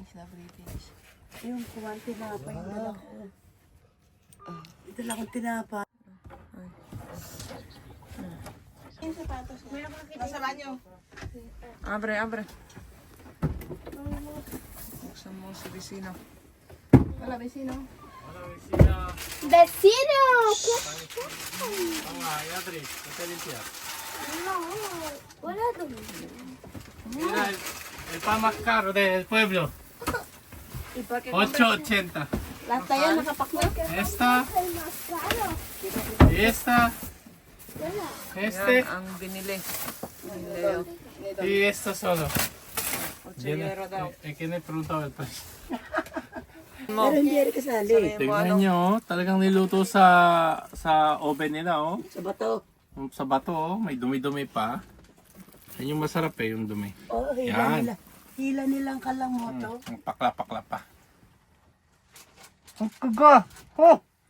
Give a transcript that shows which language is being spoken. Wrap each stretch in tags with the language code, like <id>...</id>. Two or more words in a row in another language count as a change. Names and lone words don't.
<tl>Yung kuwan tinapa yung dala ko. Dala kong tinapa. Yung sapatos ko. Nasa banyo. Abre. Buksan mo si Vicino. Wala, vecino.</tl> <es>Vecino. No,</es> <tl>wala doon.</tl> <es>Mira, el pan más caro del pueblo. 8.80.</es> <tl>Lahat na yan, nakapak na.</tl> <es>Esta, y esta, este</es> <tl>Yan ang binili. Leo.</tl> <es>y esto solo.</es> <tl>8 euro daw.</tl> <es>¿Quién le preguntaba el precio?</es> <tl>Pero hindi rin kasali. Tingnan nyo, talagang niluto sa oven nila, oh. Sa bato. Sa bato, oh. May dumi-dumi pa. Yan yung masarap eh, yung dumi. Oo, hila Yan. nila. Hila nilang kalamoto. Ang pakla-pakla pa. Ang kaga! Oh!</tl>